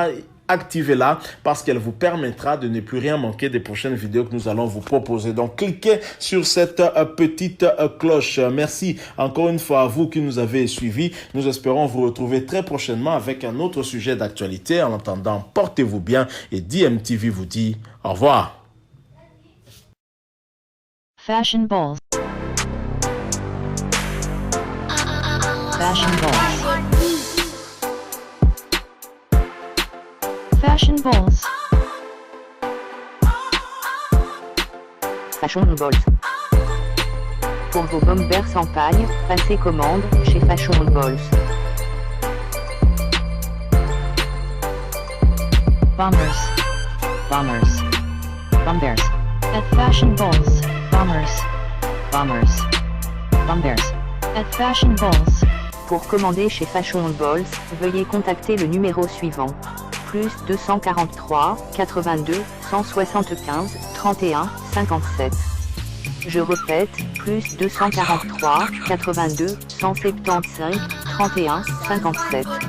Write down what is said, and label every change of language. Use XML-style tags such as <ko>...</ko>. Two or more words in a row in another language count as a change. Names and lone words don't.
<fr>Activez-la, parce qu'elle vous permettra de ne plus rien manquer des prochaines vidéos que nous allons vous proposer. Donc, cliquez sur cette petite cloche. Merci encore une fois à vous qui nous avez suivis. Nous espérons vous retrouver très prochainement avec un autre sujet d'actualité. En attendant, portez-vous bien, et DMTV vous dit au revoir. Fashion balls. Fashion balls. Fashion balls. Fashion balls. Pour vos bombers sans paille, passez commande chez Fashion balls. Bombers. Bombers. Bombers. At Fashion balls. Bombers. Bombers. Bombers. At Fashion balls. Pour commander chez Fashion balls, veuillez contacter le numéro suivant. Plus 243 82 175 31 57. Je répète, plus 243 82 175 31 57.</fr>